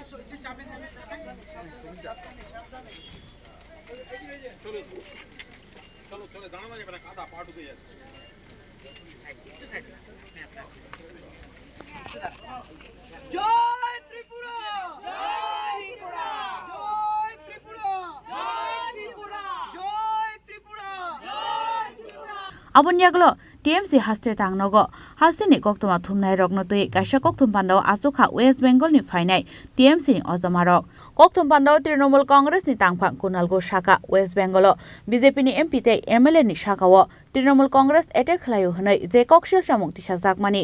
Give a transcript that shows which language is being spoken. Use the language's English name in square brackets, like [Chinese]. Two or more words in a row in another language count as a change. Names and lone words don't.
[Bangla] চলো চলো দাঁড়ানো যাবে না কাদা পা ঢুকে যাচ্ছে জয় ত্রিপুরা জয় ত্রিপুরা জয় ত্রিপুরা জয় ত্রিপুরা জয় ত্রিপুরা জয় ত্রিপুরা [Kok Borok] Abunyaglo TMC Hasteni Tangnogo Hasteni Kokthuma thumnai rokno tui Kaisa Kokthum Panda Asukha West Bengal ni phainai TMC ni ojamarok Kokthum Panda Trinamool Congress ni Tangphang Kunal Sakha West Bengal BJP ni MP te MLA ni Sakao Trinamool Congress attack Khlaio hunai je Koksilsamung Tisajakmani